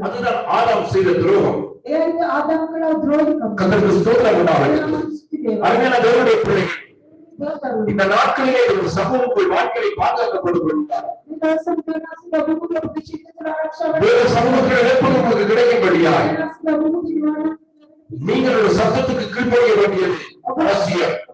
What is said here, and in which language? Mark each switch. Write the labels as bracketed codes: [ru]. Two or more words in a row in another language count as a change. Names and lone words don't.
[ta] அதுதான் ஆதாம் செய்த துரோகம். [si] එයයි ආදම් කළ ද්‍රෝහිකම්. [ta] கர்த்தருக்கு ஸ்தோத்திரம் உண்டாகட்டும். அருமையான தேவனுடைய பிள்ளைகள், இந்த நாட்களிலே ஒரு சமூகங்கள் வாழ்க்கையை பாதுகாக்கப்பட்டு கொண்டார். வேறு சமூகத்தில் எப்போது உங்களுக்கு கிடைக்கும்படியாய் நீங்கள் ஒரு சத்தத்துக்கு கீழ்ப்படிய வேண்டியது அவசியம்.